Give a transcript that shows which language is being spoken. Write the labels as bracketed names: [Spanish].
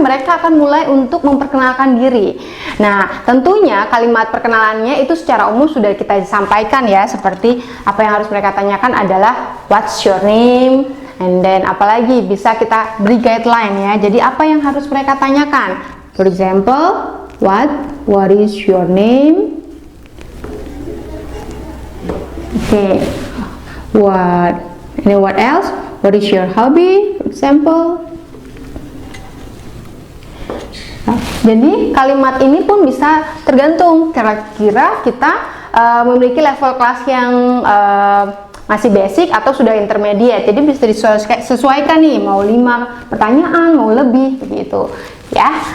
[Indonesian] Mereka akan mulai untuk memperkenalkan diri. Nah, tentunya kalimat perkenalannya itu secara umum sudah kita sampaikan ya, seperti apa yang harus mereka tanyakan adalah [English] what's your name? And then [Indonesian] apalagi bisa kita beri guideline ya. Jadi apa yang harus mereka tanyakan? [English] For example, what is your name? Okay, what else? What is your hobby, for example? [Indonesian] Jadi kalimat ini pun bisa tergantung kira-kira kita memiliki level kelas yang masih basic atau sudah intermediate. Jadi bisa disesuaikan nih, mau 5 pertanyaan, mau lebih begitu ya.